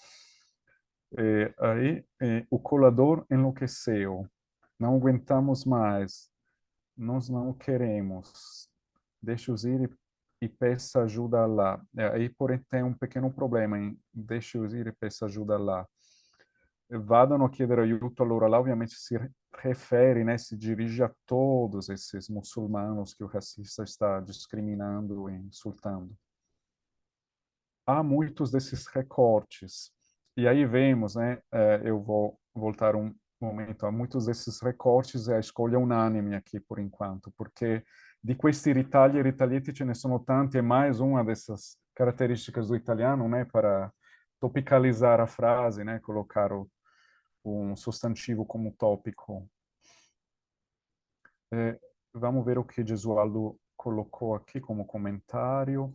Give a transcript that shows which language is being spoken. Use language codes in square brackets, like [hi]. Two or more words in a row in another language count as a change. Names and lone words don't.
[pt] Aí, o colador enlouqueceu. Não aguentamos mais. Nós não queremos. Deixe-os ir e peça ajuda lá. Aí, porém, tem um pequeno problema em deixe-os ir e peça ajuda lá. [it] Vadano a chiedere aiuto allora lá, [pt] ovviamente se refere, né, se dirige a todos esses muçulmanos que o racista está discriminando e insultando. Há muitos desses recortes. E aí vemos, né, eu vou voltar um momento, há muitos desses recortes, é a escolha unânime aqui por enquanto, porque [it] di questi ritagli e ritaglietti ce ne sono tanti, [pt] é mais uma dessas características do italiano, né, para topicalizar a frase, né, colocar um substantivo como tópico. Vamos ver o que Gesualdo colocou aqui como comentário.